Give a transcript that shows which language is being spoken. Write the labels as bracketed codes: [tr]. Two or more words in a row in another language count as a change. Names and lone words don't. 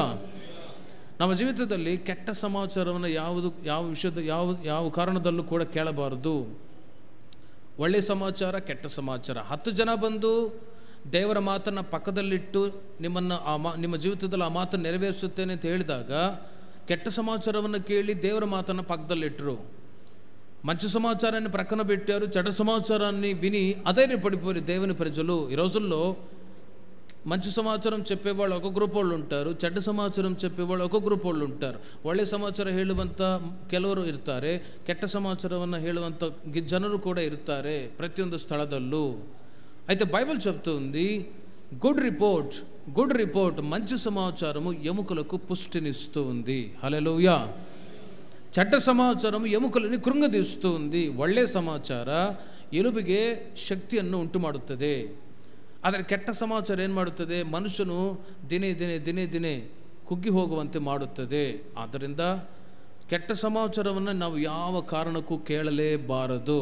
[kn] ನಮ್ಮ ಜೀವಿತದಲ್ಲಿ ಕೆಟ್ಟ ಸಮಾಚಾರವನ್ನು ಯಾವ ವಿಷಯದ ಯಾವ ಕಾರಣದಲ್ಲೂ ಕೂಡ ಕೇಳಬಾರದು. ಒಳ್ಳೆಯ ಸಮಾಚಾರ, ಕೆಟ್ಟ ಸಮಾಚಾರ. 10 ಜನ ಬಂದು ದೇವರ ಮಾತನ್ನು ಪಕ್ಕದಲ್ಲಿಟ್ಟು ನಿಮ್ಮ ಜೀವಿತದಲ್ಲಿ ಆ ಮಾತನ್ನು ನೆರವೇರಿಸುತ್ತೇನೆ ಅಂತ ಹೇಳಿದಾಗ ಕೆಟ್ಟ ಸಮಾಚಾರವನ್ನು ಕೇಳಿ ದೇವರ ಮಾತನ್ನು పక్కదಲ್ಲಿಟ್ಟರು. [te] మంచి సమాచారాన్ని ప్రక్కన పెట్టారు. చెడ్డ సమాచారాన్ని విని అధైర్యపడిపోయి దేవుని ప్రజలు. ఈ రోజుల్లో మంచి సమాచారం చెప్పేవాళ్ళు ఒక గ్రూప్ వాళ్ళు ఉంటారు, చెడ్డ సమాచారం చెప్పేవాళ్ళు ఒక ಗ್ರೂಪ್ వాళ్ళు ఉంటారు. [kn] ಒಳ್ಳೆ ಸಮಾಚಾರ ಹೇಳುವಂಥ ಕೆಲವರು ಇರ್ತಾರೆ, ಕೆಟ್ಟ ಸಮಾಚಾರವನ್ನು ಹೇಳುವಂಥ ಜನರು ಕೂಡ ಇರ್ತಾರೆ ಪ್ರತಿಯೊಂದು ಸ್ಥಳದಲ್ಲೂ. [te] అయితే బైబిల్ చెప్తుంది, [en] good report [te] మంచి సమాచారము ఎముకలకు పుష్టినిస్తూ ఉంది. హల్లెలూయా. చెడ్డ సమాచారము ఎముకలని ಕೃಂಗದೀಸ್ತು ఉంది. [kn] ಒಳ್ಳೆ ಸಮಾಚಾರ ಎಲುಬಿಗೆ ಶಕ್ತಿಯನ್ನು ಉಂಟು ಮಾಡುತ್ತದೆ. ಆದರೆ ಕೆಟ್ಟ ಸಮಾಚಾರ ಏನು ಮಾಡುತ್ತದೆ, ಮನುಷ್ಯನು ದಿನೇ ಕುಗ್ಗಿ ಹೋಗುವಂತೆ ಮಾಡುತ್ತದೆ. ಆದ್ದರಿಂದ ಕೆಟ್ಟ ಸಮಾಚಾರವನ್ನು ನಾವು ಯಾವ ಕಾರಣಕ್ಕೂ ಕೇಳಲೇಬಾರದು.